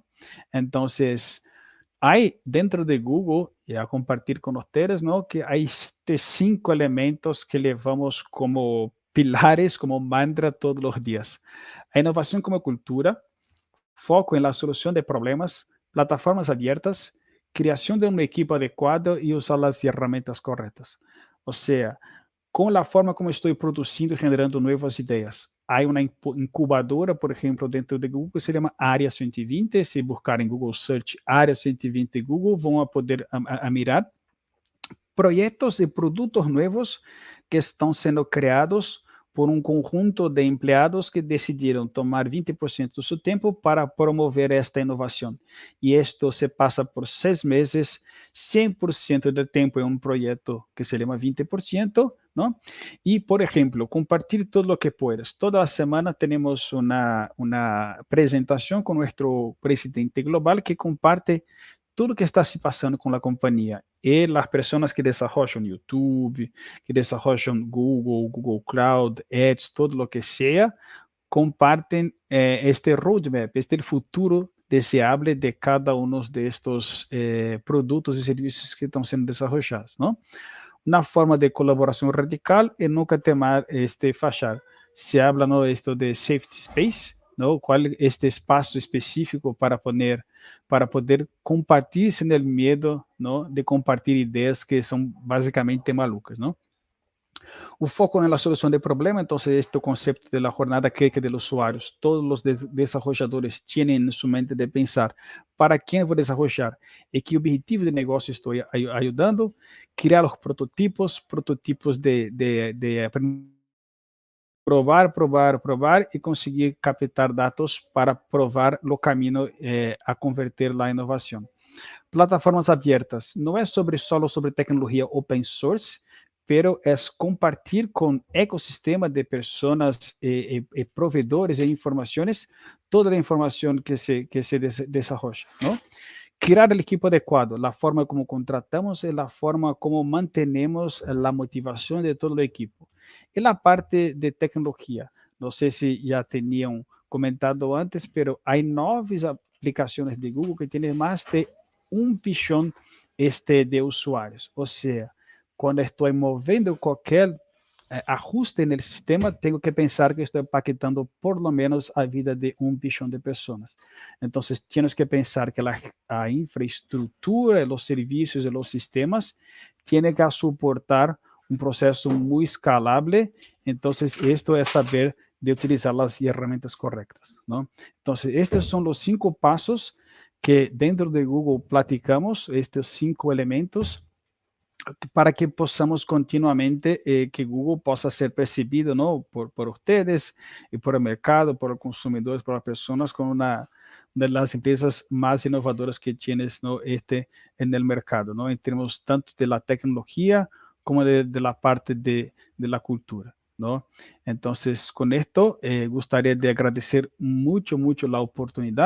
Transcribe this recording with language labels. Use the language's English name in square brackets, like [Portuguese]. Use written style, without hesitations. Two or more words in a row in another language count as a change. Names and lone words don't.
[Portuguese] Então, há dentro de Google, e a compartilhar com vocês, não, que há estes 5 elementos que levamos como pilares, como mantra todos os dias. A inovação como cultura, foco em la solução de problemas, plataformas abertas, [Spanish] creación de un equipo adecuado y usar las herramientas correctas. O sea, [Portuguese] com a forma como estou produzindo e generando novas ideias. Há uma incubadora, por exemplo, dentro de Google, que se chama Área 120. Se buscarem Google Search Área 120 Google, vão poder mirar projetos e produtos novos que estão sendo criados por um conjunto de empregados que decidiram tomar 20% do seu tempo para promover esta inovação. E isto se passa por 6 meses, 100% do tempo em um projeto que se chama 20%, [Spanish] ¿no? Y, por ejemplo, compartir todo lo que puedas. Toda la semana tenemos una presentación con nuestro presidente global que comparte todo lo que está se pasando con la compañía. Y las personas que desarrollan YouTube, que desarrollan Google, Google Cloud, Ads, todo lo que sea, comparten este roadmap, este futuro deseable de cada uno de estos productos y servicios que están siendo desarrollados, ¿no? Una forma de colaboración radical y nunca temer fallar. Se habla, ¿no?, esto de safety space, ¿no? ¿Cuál este espacio específico para poder compartir sin el miedo, ¿no?, de compartir ideas que son básicamente malucas, ¿no? [Portuguese] O foco na solução de problema, então, este conceito da jornada crítica dos usuários. Todos os desenvolvedores têm em sua mente de pensar para quem vou desenvolver e que objetivo de negócio estou ajudando, criar os prototipos de provar e conseguir captar dados para provar o caminho a converter a inovação. [Spanish] Plataformas abiertas [Portuguese] não é solo sobre tecnologia open source, [Spanish] pero es compartir con ecosistema de personas, proveedores e informaciones, toda la información que se desarrolla, ¿no? Crear el equipo adecuado, la forma como contratamos y la forma como mantenemos la motivación de todo el equipo. Y la parte de tecnología, no sé si ya tenían comentado antes, pero hay 9 aplicaciones de Google que tienen más de 1 billón de usuarios. O sea, [Portuguese] quando estou movendo qualquer ajuste no sistema, tenho que pensar que estou impactando [Spanish] por lo menos [Portuguese] a vida de 1 bilhão de pessoas. Então, temos que pensar que a infraestrutura, os serviços e os sistemas têm que suportar um processo muito escalável. Então, isto é saber de utilizar as ferramentas corretas, não? Então, estes são os 5 passos que dentro de Google platicamos, estes 5 elementos, para que possamos continuamente, que Google possa ser percebido, [Spanish] ¿no?, por ustedes y por el mercado, por los consumidores, por las personas, como una de las empresas más innovadoras que tienes, ¿no?, en el mercado, ¿no?, en términos tanto de la tecnología como de la parte de la cultura, ¿no? Entonces, con esto, gustaría de agradecer mucho la oportunidad.